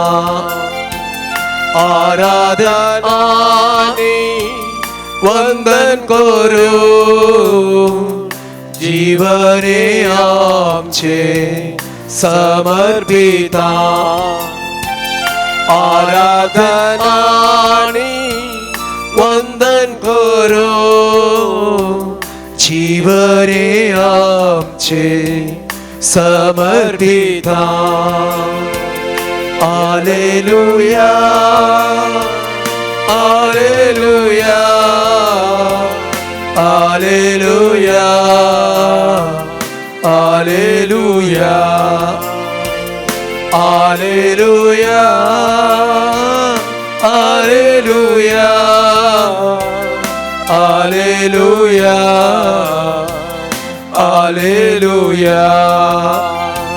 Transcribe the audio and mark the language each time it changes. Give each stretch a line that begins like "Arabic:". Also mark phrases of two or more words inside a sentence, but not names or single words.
Konkani: आराधन आनी वंदन करो, जीवने आमचे समर्पिता, आराधन आनी वंदन करो, जीवने आमचे समर्पिता.
Latin: Alleluia, Alleluia, Alleluia, Alleluia, Alleluia, Alleluia, Alleluia, Alleluia.